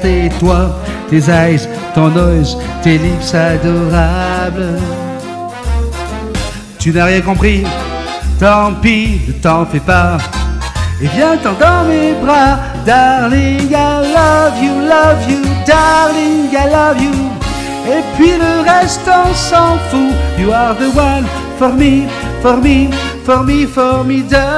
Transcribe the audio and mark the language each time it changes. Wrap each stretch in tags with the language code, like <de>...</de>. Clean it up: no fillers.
<fr>Tais-toi, tes eyes, ton nose, tes lips adorables. Tu n'as rien compris, tant pis, ne t'en fais pas. Et viens-t'en dans mes bras.</fr> <en>Darling, I love you, darling, I love you.</en> <fr>Et puis le reste on s'en fout.</fr> <en>You are the one for me, for me, for me, formidable.</en>